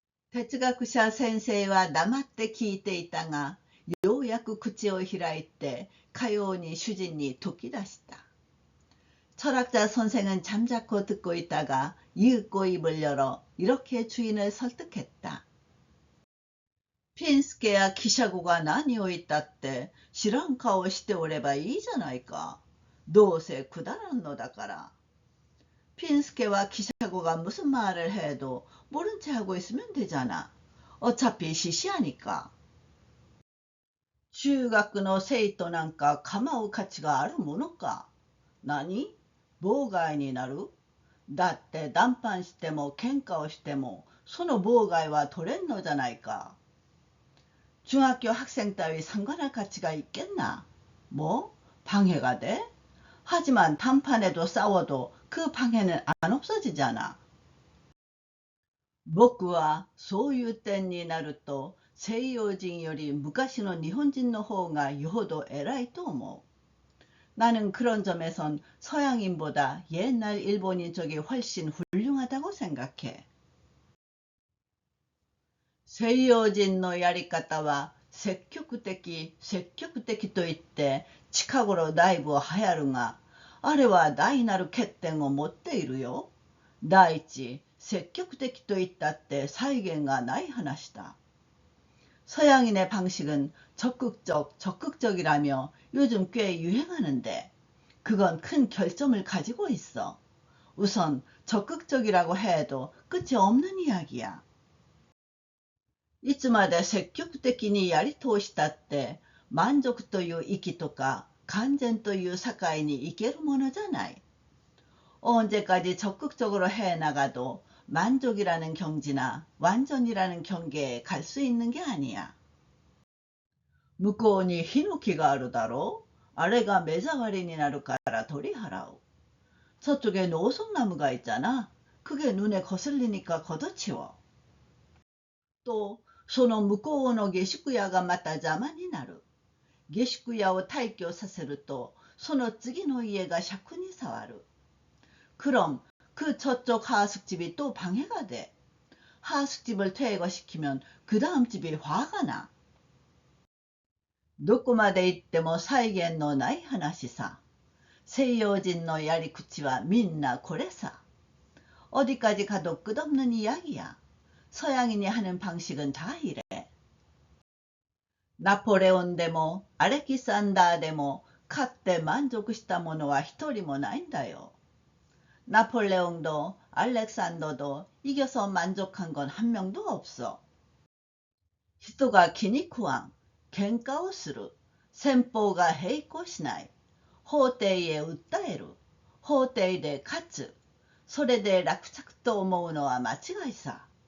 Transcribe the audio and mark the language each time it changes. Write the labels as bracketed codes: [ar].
[ja] 哲学者 先生は黙って聞いていたが、ようやく口を開いてかように主人に説き出した。 [ko] 철학자 선생은 잠자코 듣고 있다가 이윽고 입을 열어 이렇게 주인을 설득했다. [ja] ピンスケやキシャゴが何を言ったって知らん顔をしておればいいじゃないか。どうせくだらんのだから。 [ko] 핀스케와 기샤고가 무슨 말을 해도 모른 채 하고 있으면 되잖아. 어차피 시시하니까. [ja] 中学の生徒なんか構う価値があるものか。何？妨害になる？だって談判しても喧嘩をしてもその妨害は取れんのじゃないか。 [ko] 중학교 학생 따위 상관할 가치가 있겠나? 뭐? 방해가 돼? 하지만 단판에도 싸워도 그 방해는 안 없어지잖아. [ja] 僕はそういう点になると西洋人より昔の日本人の方がよほど偉いと思う. [ko] 나는 그런 점에선 서양인보다 옛날 일본인 쪽이 훨씬 훌륭하다고 생각해. [ja] 西洋人のやり方は積極的と言って近頃だいぶ流行るが、あれは大なる欠点を持っているよ。第一、積極的と言ったって際限がない話だ。 [ko] 서양인의 방식은 적극적이라며 요즘 꽤 유행하는데 그건 큰 결점을 가지고 있어. 우선 적극적이라고 해도 끝이 없는 이야기야. [ja] いつまで積極的にやり通したって満足という域とか完全という境に行けるものじゃない。 [ko] 언제까지 적극적으로 해나가도 만족이라는 경지나 완전이라는 경계에 갈 수 있는 게 아니야. [ja] 向こうにヒノキがあるだろう。あれが目障りになるから取り払う。 [ko] 저쪽에 노송나무가 있잖아. 그게 눈에 거슬리니까 걷어치워. 또 [ja] その向こうの下宿屋がまた邪魔になる。下宿屋を退去させるとその次の家が癪に障る。 [ko] 그럼 그 저쪽 하숙집이 또 방해가 돼. 하숙집을 퇴거시키면 그 다음 집이 화가 나. [ja] どこまで行っても際限のない話さ。西洋人のやり口はみんなこれさ。 [ko] 어디까지 가도 끝없는 이야기야. 서양인이 하는 방식은 다 이래. [ja] 나폴레온でもアレキサンダーでも勝って満足した者は一人もないんだよ。 [ko] 나폴레옹도 알렉산더도 이겨서 만족한 건 한 명도 없어. [ja] 人が気に食わん、喧嘩をする、先方が並行しない、法廷へ訴える、法廷で勝つ、それで落着と思うのは間違いさ。